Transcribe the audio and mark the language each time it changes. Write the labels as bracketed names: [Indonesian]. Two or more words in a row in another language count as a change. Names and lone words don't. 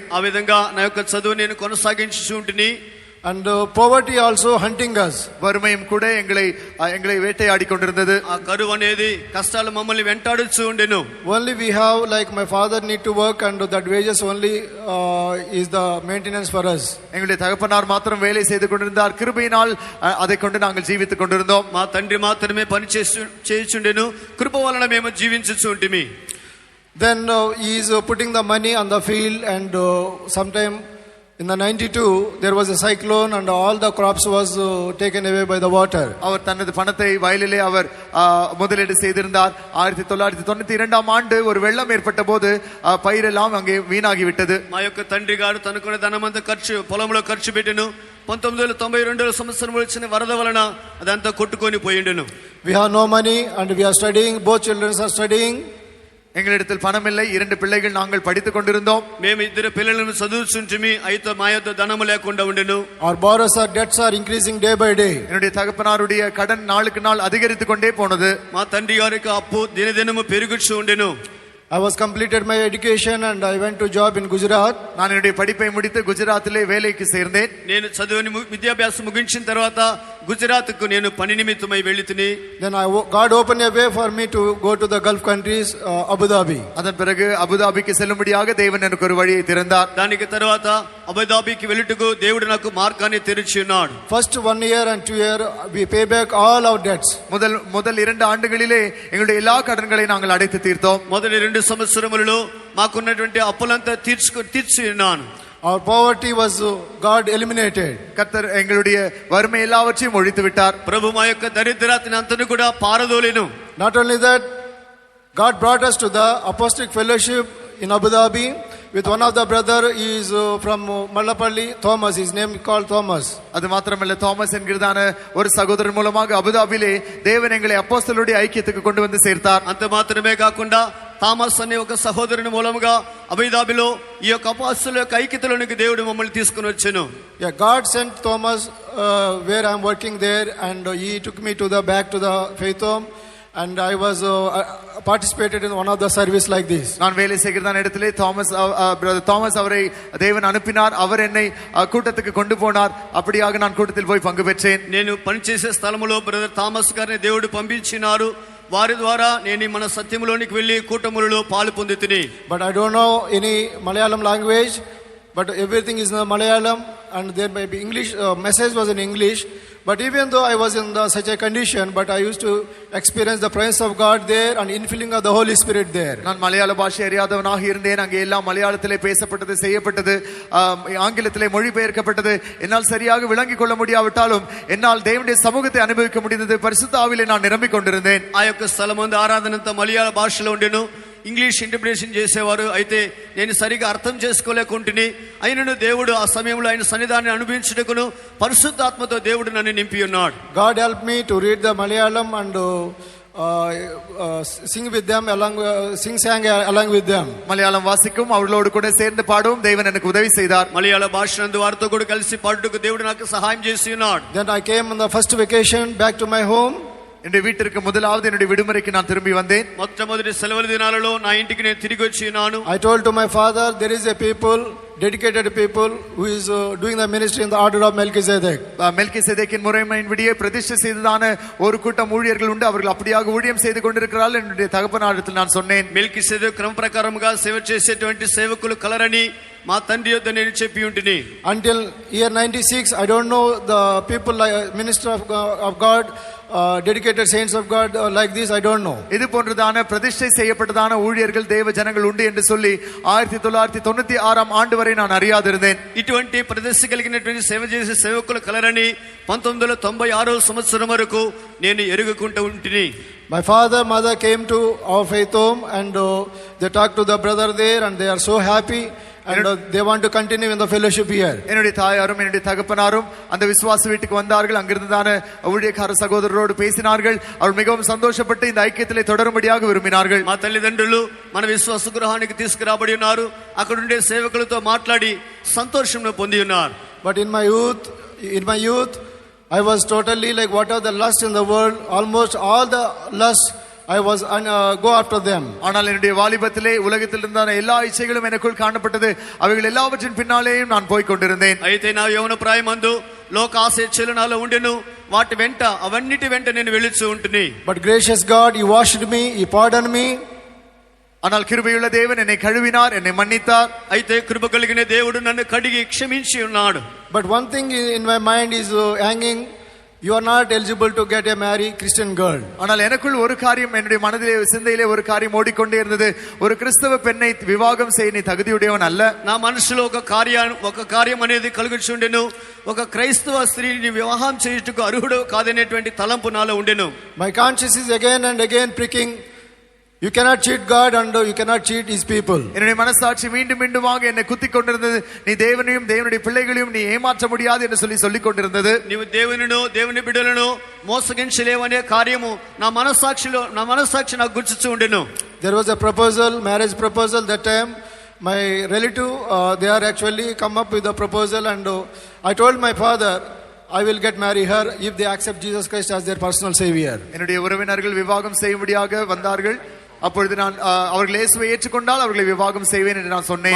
[Telugu] ఆ విధంగా నా యొక్క చదువు నేను కొనసాగించుచుంటిని. [English] And poverty also hunting us. [Tamil] வறுமையும் கூட எங்களை வேட்டையாடி கொண்டிருந்தது. [Telugu] ఆ కరువు అనేది కష్టాలు మమ్మల్ని వెంటాడుచూ ఉండెను. [English] Only we have like my father need to work and that wages only is the maintenance for us. [Tamil] எங்களுடைய தகப்பனார் மாத்திரம் வேலை செய்து கொண்டிருந்தார். கிருபையினால் அதை கொண்டு நாங்கள் ஜீவித்துக் கொண்டிருந்தோம். [Telugu] మా తండ్రి మాత్రమే పని చేయుచుండెను. కృప వలన మేము జీవించుచుంటిమి. [English] Then he is putting the money on the field and sometime in the 92 there was a cyclone and all the crops was taken away by the water. [Tamil] அவர் தனது பணத்தை வயலிலே அவர் முதலீடு செய்திருந்தார். 1992 ஆண்டு ஒரு வெள்ளம் ஏற்பட்ட போது பயிரெல்லாம் அங்கே வீணாகி விட்டது. [Telugu] మా యొక్క తండ్రి గారు తనకున్న ధనమంతా పొలంలో ఖర్చు పెట్టెను. 1992 సంవత్సరం వచ్చిన వరద వలన అదంతా కొట్టుకొని పోయిండెను. [English] We have no money and we are studying, both children are studying. [Tamil] எங்களிடத்தில் பணம் இல்லை, 2 பிள்ளைகள் நாங்கள் படித்துக் கொண்டிருந்தோம். [Telugu] మేము ఇద్దరు పిల్లలను చదువుచుంటిమి, అయితే మా యొద్ద ధనము లేకుండా ఉండెను. [English] Our borrowers, our debts are increasing day by day. [Tamil] என்னுடைய தகப்பனாருடைய கடன் நாளுக்கு நாள் அதிகரித்துக் கொண்டே போனது. [Telugu] మా తండ్రి గారికి అప్పు దినదినము పెరుగుచూ ఉండెను. [English] I was completed my education and I went to job in Gujarat. [Tamil] நான் என்னுடைய படிப்பை முடித்து குஜராத்திலே வேலைக்கு சேர்ந்தேன். [Telugu] నేను చదువుని విద్యాభ్యాసం ముగించిన తర్వాత గుజరాత్ కు నేను పని నిమిత్తమై వెళ్ళితిని. [English] Then God opened a way for me to go to the Gulf countries, Abu Dhabi. [Tamil] அதன் பிறகு அபுதாபிக்கு செல்லும்படியாக தேவன் எனக்கு ஒரு வழியை திறந்தார். [Telugu] దానికి తర్వాత అబుదాబికి వెళ్ళుటకు దేవుడు నాకు మార్గాన్ని తెరిచి ఉన్నాడు. [English] First 1 year and 2 year we pay back all our debts. [Tamil] முதல் 2 ஆண்டுகளிலே எங்களுடைய எல்லா கடன்களை நாங்கள் அடைத்து தீர்த்தோம். [Telugu] మొదటి 2 సంవత్సరములలో మాకున్నటువంటి అప్పులంతా తీర్చి ఉన్నాను. [English] Our poverty was God eliminated. [Tamil] கர்த்தர் எங்களுடைய வறுமை எல்லாவற்றையும் ஒழித்து விட்டார். [Telugu] ప్రభు మా యొక్క దరిద్రాతిని అంతను కూడా పారదోలెను. [English] Not only that, God brought us to the Apostolic Fellowship in Abu Dhabi with one of the brother. He is from Mallapalli, Thomas. His name is called Thomas. [Tamil] அது மாத்திரமல்ல, தாமஸ் என்கிறதான ஒரு சகோதரன் மூலமாக அபுதாபிலே தேவன் எங்களை அப்போஸ்தலருடைய ஐக்கியத்துக்கு கொண்டு வந்து சேர்த்தார். [Telugu] అంత మాత్రమే కాకుండా థామస్ అనే ఒక సహోదరుని మూలముగా అబుదాబిలో ఈ యొక్క అపోస్తలుల యొక్క ఐక్యతలోనికి దేవుడు మమ్మల్ని తీసుకుని వచ్చెను. [English] Yeah, God sent Thomas where I am working there, and he took me to the back to the faith home, and I was participated in one of the service like this. [Tamil] நான் வேலை செய்கிறதான இடத்திலே தாமஸ் அவரை தேவன் அனுப்பினார். அவர் என்னை கூட்டத்துக்கு கொண்டு போனார். அப்படியாக நான் கூட்டத்தில் போய் பங்கு பெற்றேன். [Telugu] నేను పనిచేసే స్థలములో బ్రదర్ థామస్ గారిని దేవుడు పంపించినారు. వారి ద్వారా నేను మన సత్యములోనికి వెళ్ళి కూటములలో పాలు పొందితిని. [English] But I don't know any Malayalam language, but everything is in Malayalam, and there may be English. Message was in English. But even though I was in such a condition, but I used to experience the presence of God there and infilling of the Holy Spirit there. [Tamil] நான் மலையாள பாஷை அறியாதவனாக இருந்தேன். அங்கே எல்லாம் மலையாளத்திலே பேசப்பட்டது, செய்யப்பட்டது, ஆங்கிலத்திலே மொழிபெயர்க்கப்பட்டது. என்னால் சரியாக விளங்கிக் கொள்ள முடியாவிட்டாலும் என்னால் தேவனுடைய சமூகத்தை அனுபவிக்க முடிந்தது. பரிசுத்த ஆவியிலே நான் நிரம்பிக் கொண்டிருந்தேன். [Telugu] ఆ యొక్క స్థలమందు ఆరాధనంతా మలయాళ భాషలో ఉండెను. [English] English interpretation [Telugu] చేసేవారు. అయితే నేను సరిగా అర్థం చేసుకోలేకుంటుని, అయినను దేవుడు ఆ సమయంలో ఆయన సన్నిధానాన్ని అనుభవించుటకును పరిశుద్ధాత్మతో దేవుడు నన్ను నింపి ఉన్నాడు. [English] God helped me to read the Malayalam and sing with them sang along with them. [Tamil] மலையாளம் வாசிக்கும் அவர்களோடு கூட சேர்ந்து பாடவும் தேவன் எனக்கு உதவி செய்தார். [Telugu] మలయాళ భాష నందు వారితో కూడా కలిసి పాడుటకు దేవుడు నాకు సహాయం చేసి ఉన్నాడు. [English] Then I came on the first vacation back to my home. [Tamil] என்னுடைய வீட்டிற்கு முதலாவது என்னுடைய விடுமுறைக்கு நான் திரும்பி வந்தேன். [Telugu] మొట్టమొదటి సెలవుల దినాలలో నా ఇంటికి నేను తిరిగి వచ్చి ఉన్నాను. [English] I told to my father, there is a people, dedicated people who is doing the ministry in the order of Melchizedek. [Tamil] மெல்கிசேதேக்கின் முறைமையின்படியே பிரதிஷ்டை செய்ததான ஒரு கூட்டம் ஊழியர்கள் உண்டு. அவர்கள் அப்படியாக ஊழியம் செய்து கொண்டிருக்கிறார்கள். என்னுடைய தகப்பனாரிடத்தில் நான் சொன்னேன், [Telugu] మెల్కిసెదెకు క్రమ ప్రకారముగా సేవ చేసేటువంటి సేవకులు కలరని మా తండ్రి యొద్ద నేను చెప్పి ఉంటిని. [English] Until year 96, I don't know the people like minister of God, dedicated saints of God like this. I don't know. [Tamil] இது போன்றதான பிரதிஷ்டை செய்யப்பட்டதான ஊழியர்கள் தேவ ஜனங்கள் உண்டு என்று சொல்லி 1996 ஆண்டு வரை நான் அறியாதிருந்தேன். [Telugu] ఇటువంటి ప్రదర్శన కలిగినటువంటి సేవ చేసే సేవకులు కలరని 1996 సంవత్సరం వరకు నేను ఎరుగుకుంటూ ఉంటిని. [English] My father, mother came to our faith home, and they talked to the brother there, and they are so happy, and they want to continue in the fellowship here. [Tamil] என்னுடைய தாயாரும் என்னுடைய தகப்பனாரும் அந்த விசுவாச வீட்டுக்கு வந்தார்கள். அங்கிருந்ததான ஊழியக்கார சகோதரரோடு பேசினார்கள். அவர்கள் மிகவும் சந்தோஷப்பட்டு இந்த ஐக்கியத்திலே தொடரும்படியாக விரும்பினார்கள். [Telugu] మా తల్లిదండ్రులు మన విశ్వాస గృహానికి తీసుకురాబడి ఉన్నారు. అక్కడ ఉండే సేవకులతో మాట్లాడి సంతోషంను పొంది ఉన్నారు. [English] But in my youth, I was totally like what are the lusts in the world. Almost all the lusts I was go after them. [Tamil] ஆனால் என்னுடைய வாலிபத்திலே உலகத்தில் இருந்தான எல்லா இச்சைகளும் எனக்குள் காணப்பட்டது. அவைகள் எல்லாவற்றின் பின்னாலேயும் நான் போய் கொண்டிருந்தேன். [Telugu] అయితే నా యౌవన ప్రాయమందు లోక ఆశలు నాలో ఉండెను. వాటి వెంట అవన్నిటి వెంట నేను వెళుచు ఉంటుని. [English] But gracious God, He washed me, He pardoned me. [Tamil] ஆனால் கிருபையுள்ள தேவன் என்னை கழுவினார், என்னை மன்னித்தார். [Telugu] అయితే కృప కలిగిన దేవుడు నన్ను కడిగి క్షమించి ఉన్నాడు. [English] But one thing in my mind is hanging. You are not eligible to get a marry Christian girl. [Tamil] ஆனால் எனக்குள் ஒரு காரியம், என்னுடைய மனதிலே சிந்தையிலே ஒரு காரியம் ஓடிக்கொண்டே இருந்தது. ஒரு கிறிஸ்தவ பெண்ணை விவாகம் செய்ய நீ தகுதியுடையவன் அல்ல. [Telugu] నా మనసులో ఒక కార్యం అనేది కలుగుచుండెను. ఒక క్రైస్తవ స్త్రీని వివాహం చేయుటకు అర్హుడు కాదనేటువంటి తలంపు నాలో ఉండెను. [English] My conscience is again and again pricking. You cannot cheat God and you cannot cheat His people. [Tamil] என்னுடைய மனசாட்சி மீண்டும் மீண்டுமாக என்னை குத்திக் கொண்டிருந்தது. நீ தேவனையும் தேவனுடைய பிள்ளைகளையும் நீ ஏமாற்ற முடியாது என்று சொல்லிக் கொண்டிருந்தது. [Telugu] నీవు దేవుని బిడ్డలను మోసగించలేవనే కార్యము నా మనసాక్షి నాకు గుర్తుచూ ఉండెను. [English] there was a proposal, marriage proposal that time. My relative, they are actually come up with a proposal, and I told my father, I will get marry her if they accept Jesus Christ as their personal savior. [Tamil] என்னுடைய உறவினர்கள் விவாகம் செய்யும்படியாக வந்தார்கள். அப்பொழுது நான் அவர்கள் இயேசுவை ఏర్చుకొండాல் அவர்களை వివాహం செய்வேன் என்று நான் சொன்னேன்.